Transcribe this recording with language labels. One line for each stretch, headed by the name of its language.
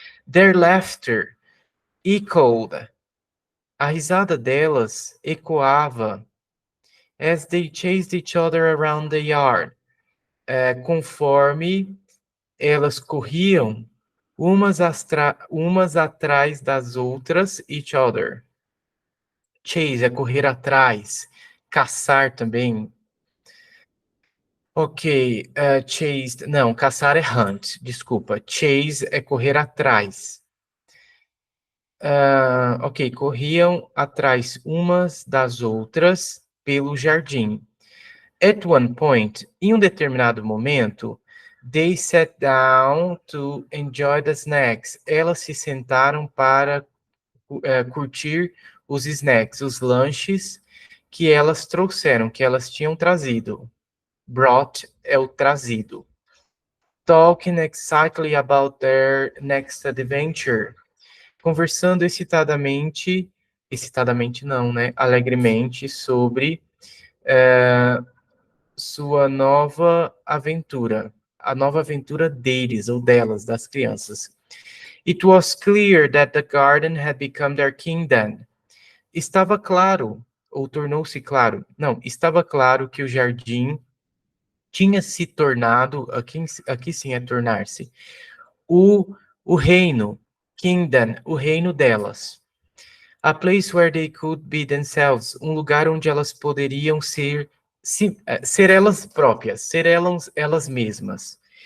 English: Their laughter echoed,
Portuguese: a risada delas ecoava
English: as they chased each other around the yard,
Portuguese: conforme elas corriam umas atrás das outras,
English: each other.
Portuguese: Chase é correr atrás, caçar também. Ok, chase, não, caçar é hunt, desculpa. Chase é correr atrás. Ok, corriam atrás umas das outras pelo jardim.
English: At one point,
Portuguese: em um determinado momento,
English: they sat down to enjoy the snacks.
Portuguese: Elas se sentaram para curtir os snacks, os lanches que elas trouxeram, que elas tinham trazido. Brought é o trazido.
English: Talking excitedly about their next adventure.
Portuguese: Conversando excitadamente não, né? Alegremente sobre sua nova aventura, a nova aventura deles ou delas, das crianças.
English: It was clear that the garden had become their kingdom.
Portuguese: Estava claro, ou tornou-se claro, não, estava claro que o jardim tinha se tornado, aqui sim é tornar-se, o reino, kingdom, o reino delas.
English: A place where they could be themselves,
Portuguese: um lugar onde elas poderiam ser elas próprias, ser elas mesmas.